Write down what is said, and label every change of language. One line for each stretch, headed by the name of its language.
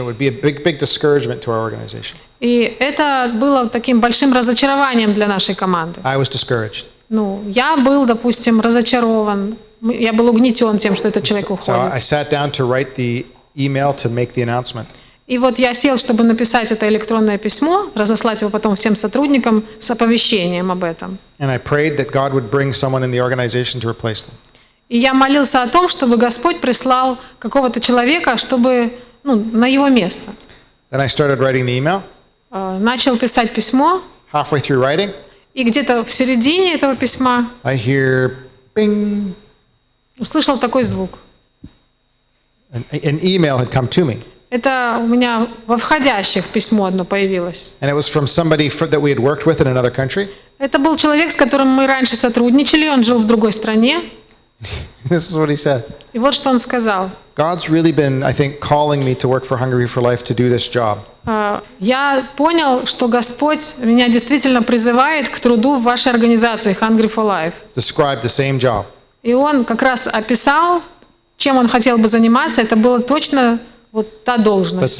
English: It would be a big discouragement to our organization.
Russian: И это было таким большим разочарованием для нашей команды.
English: I was discouraged.
Russian: Я был, допустим, разочарован, я был угнетен тем, что этот человек
English: So I
Russian: уходит.
English: sat down to write the email to make the announcement.
Russian: И вот я сел, чтобы написать это электронное письмо, разослать его потом всем сотрудникам с оповещением об этом.
English: And I prayed that God would bring someone in the organization to replace them.
Russian: И я молился о том, чтобы Господь прислал какого-то человека, чтобы, на его место.
English: Then I started writing the email.
Russian: Начал писать письмо,
English: Halfway through writing,
Russian: и где-то в середине этого письма
English: I hear bing.
Russian: услышал такой звук.
English: An email had come to me.
Russian: Это у меня во входящих письмо одно появилось.
English: And it was from somebody that we had worked with in another country.
Russian: Это был человек, с которым мы раньше сотрудничали, он жил в другой стране.
English: This is what he said.
Russian: И вот что он сказал.
English: God's really been, I think, calling me to work for Hungry for Life to do this job.
Russian: Я понял, что Господь меня действительно призывает к труду в вашей организации Hungry for Life.
English: Described the same job.
Russian: И он как раз описал, чем он хотел бы заниматься. Это была точно вот та должность.